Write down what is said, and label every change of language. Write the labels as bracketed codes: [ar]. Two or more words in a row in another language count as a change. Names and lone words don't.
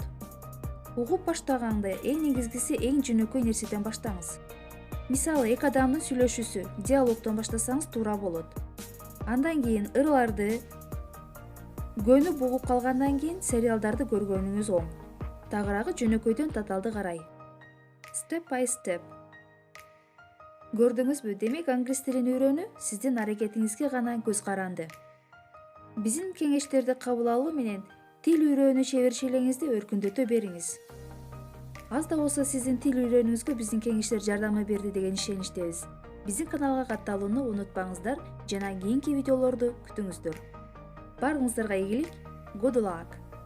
[ky] Угуп баштаганда эң негизгиси эң жөнөкөй нерседен баштаңыз. Мисалы, эки адамдын сүйлөшүүсү, диалогдон баштасаңыз туура болот. Андан кийин ырларды көнүп угуп калгандан кийин сериалдарды көргөнүңүз оң. Тагыраагы жөнөкөйдөн таталды карай. [en] Step by step. [ky] Көрдүңүзбү, демек англис тилин үйрөнүү сиздин аракетиңизге гана көз каранды. Биздин кеңештерди кабыл алуу менен тил үйрөнүү чеберчилигиңизди өркүндөтө бериңиз. Аз да болсо сиздин тил үйрөнүүңүзгө биздин кеңештер жардам берди деген ишеничтебиз. Биздин каналга катталууну унутпаңыздар жана кийинки видеолорду күтүңүздөр. Баарыңыздарга ийгилик. [en] Good luck!